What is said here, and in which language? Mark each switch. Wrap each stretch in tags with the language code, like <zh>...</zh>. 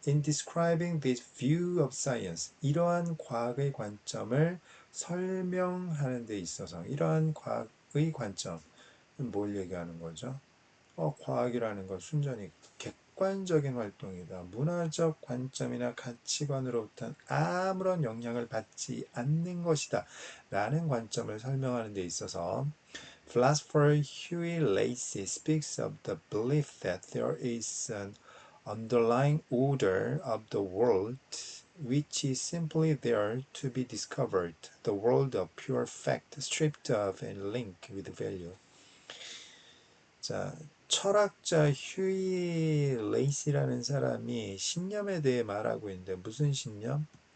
<en>In describing this view of science,</en> <ko>이러한 과학의 관점을 설명하는 데 있어서 이러한 과학의 관점은 뭘 얘기하는 거죠? 과학이라는 건 순전히 객관적인 활동이다. 문화적 관점이나 가치관으로부터 아무런 영향을 받지 않는 것이다. 라는 관점을 설명하는 데 있어서</ko> <en>Philosopher Huey Lacy speaks of the belief that there is an underlying order of the world which is simply there to be discovered, the world of pure fact stripped of any link with value.</en> <ko>자, 철학자 휴이 레이시라는 사람이 신념에 대해 말하고 있는데 무슨 신념?</ko>